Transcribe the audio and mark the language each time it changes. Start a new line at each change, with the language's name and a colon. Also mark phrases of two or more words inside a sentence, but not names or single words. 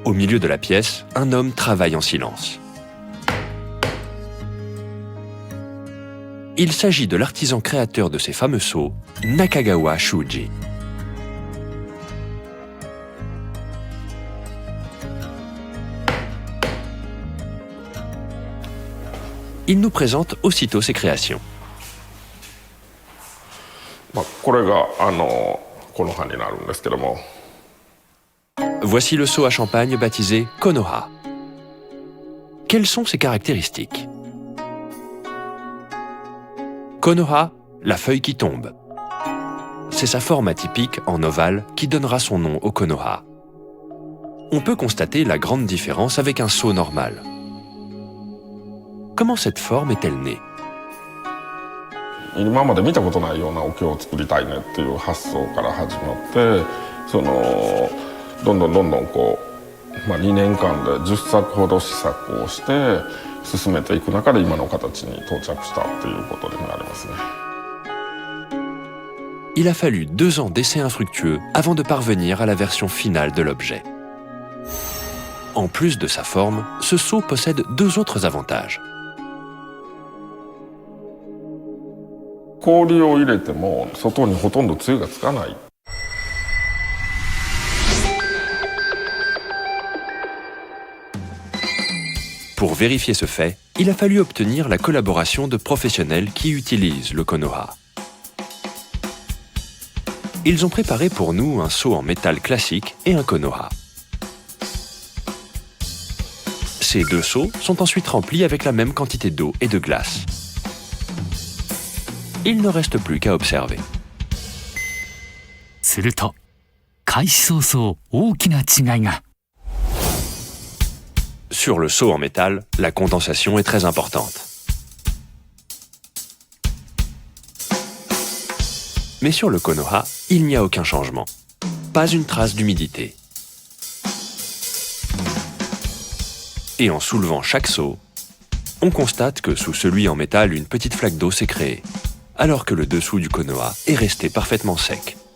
French: Au milieu de la pièce, un homme travaille en silence. Il s'agit de l'artisan créateur de ces fameux seaux, Nakagawa Shuji. Il nous présente aussitôt ses créations.
Japanese: これがこの葉になるんですけども。
French: Voici le seau à champagne baptisé Konoha. Quelles sont ses caractéristiques? Konoha, la feuille qui tombe. C'est sa forme atypique en ovale qui donnera son nom au Konoha. On peut constater la grande différence avec un seau normal. Comment cette forme est-elle née?
Japanese: 今まで見たことないような桶を作りたいねっていう発想から始まってどんどんこう、2年間で10作ほど試作をして進めていく中で今の形に到着したっていうことになりますね。
French: Il a fallu 2 ans d'essais infructueux avant de parvenir à la version finale de l'objet. En plus de sa forme, ce seau possède 2 autres avantages.
Japanese: 氷を入れても外にほとんどつゆがつかない。
French: Pour vérifier ce fait, il a fallu obtenir la collaboration de professionnels qui utilisent le Konoha. Ils ont préparé pour nous un seau en métal classique et un Konoha. Ces 2 seaux sont ensuite remplis avec la même quantité d'eau et de glace. Il ne reste plus qu'à observer.
Japanese: すると開始早々大きな違いが。
French: Sur le seau en métal, la condensation est très importante. Mais sur le Konoha, il n'y a aucun changement. Pas une trace d'humidité. Et en soulevant chaque seau, on constate que sous celui en métal, une petite flaque d'eau s'est créée, alors que le dessous du Konoha est resté parfaitement sec.